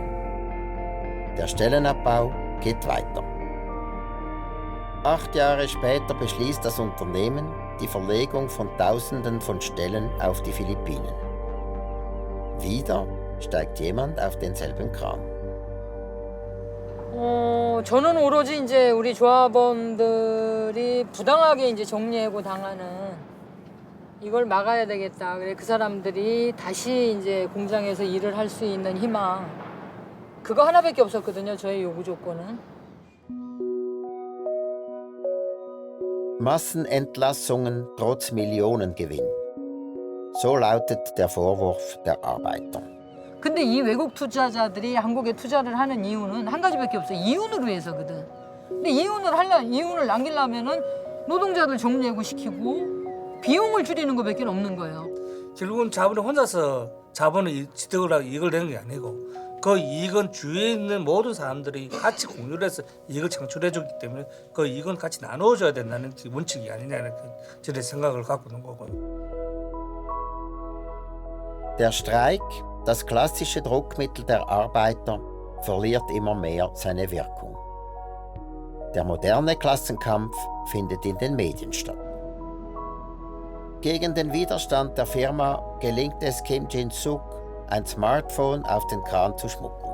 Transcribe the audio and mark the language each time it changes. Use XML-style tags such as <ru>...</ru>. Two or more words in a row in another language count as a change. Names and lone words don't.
<de>Der Stellenabbau geht weiter. 8 Jahre später beschließt das Unternehmen die Verlegung von Tausenden von Stellen auf die Philippinen. Wieder steigt jemand auf denselben Kran.</de> <ko>저는 오로지 이제 우리 조합원들이 부당하게 이제 정리해고 당하는 이걸 막아야 되겠다. 그래 그 사람들이 다시 이제 공장에서 일을 할 수 있는 희망. 그거 하나밖에 없었거든요. 저의 요구 조건은.</ko> <de>Massenentlassungen trotz Millionengewinn. So lautet der Vorwurf der Arbeiter.</de> <ko>근데 이 외국 투자자들이 한국에 투자를 하는 이유는 한 가지밖에 없어요. 이윤을 위해서거든. 근데 이윤을 남기려면은 노동자들 정리해고 시키고 비용을 줄이는 것밖에 없는 거예요. 결국은 자본이 혼자서 자본의 지득을 하고 이익을 내는 게 아니고 그 이익은 주위에 있는 모든 사람들이 같이 공유를 해서 이익을 창출해 주기 때문에 그 이익은 같이 나눠줘야 된다는 원칙이 아니냐는 저의 생각을 갖고 있는 거고요.</ko> <de>Der Streik, das klassische Druckmittel der Arbeiter, verliert immer mehr seine Wirkung. Der moderne Klassenkampf findet in den Medien statt. Gegen den Widerstand der Firma gelingt es Kim Jin-suk, ein Smartphone auf den Kran zu schmuggeln.</de>